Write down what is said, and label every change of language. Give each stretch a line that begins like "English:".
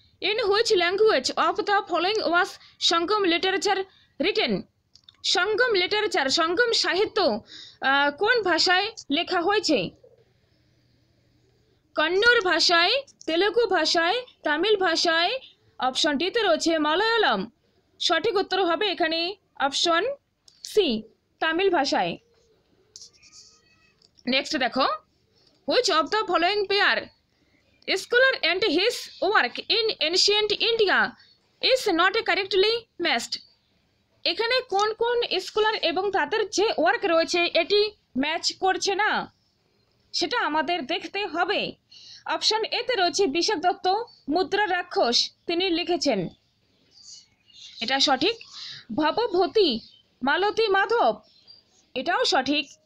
English: In which language of the following was Sangam literature written?
Bangla: Sangam literature, সঙ্গম সাহিত্য কোন ভাষায় লেখা হয়েছে? কন্নড় ভাষায়, তেলুগু ভাষায়, তামিল ভাষায়, অপশন ডিতে রয়েছে মালায়ালাম। সঠিক উত্তর হবে এখানে অপশন সি, তামিল ভাষায়।
English: Next দেখো, which of the following pair scholar and his work in ancient India is not correctly matched?
Bangla: এখানে কোন কোন স্কলার এবং তাদের যে ওয়ার্ক রয়েছে এটি ম্যাচ করছে না, সেটা আমাদের দেখতে হবে। অপশন এতে রয়েছে বিশাখ দত্ত, মুদ্রা রাক্ষস, তিনি লিখেছেন, এটা সঠিক। ভবভূতি, মালতী মাধব, এটাও সঠিক।